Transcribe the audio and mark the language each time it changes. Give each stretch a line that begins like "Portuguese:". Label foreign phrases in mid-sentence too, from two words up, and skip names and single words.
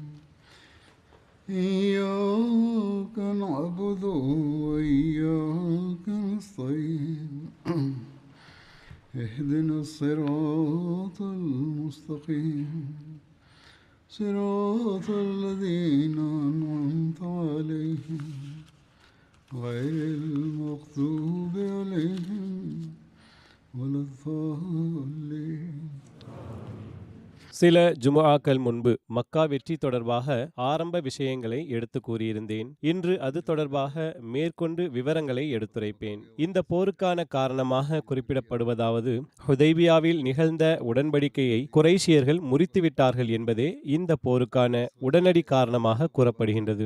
Arabic: إياك نعبد وإياك نستعين اهدنا الصراط المستقيم صراط الذين أنعمت عليهم غير المغضوب عليهم ولا الضالين.
Tamil: சில ஜுமுஆக்கள் முன்பு மக்கா வெற்றி தொடர்பாக ஆரம்ப விஷயங்களை எடுத்து கூறியிருந்தேன். இன்று அது தொடர்பாக மேற்கொண்டு விவரங்களை எடுத்துரைப்பேன். இந்த போருக்கான காரணமாக குறிப்பிடப்படுவதாவது, ஹுதைபியாவில் நிகழ்ந்த உடன்படிக்கையை குறைஷியர்கள் முறித்துவிட்டார்கள் என்பதே இந்த போருக்கான உடனடி காரணமாக கூறப்படுகின்றது.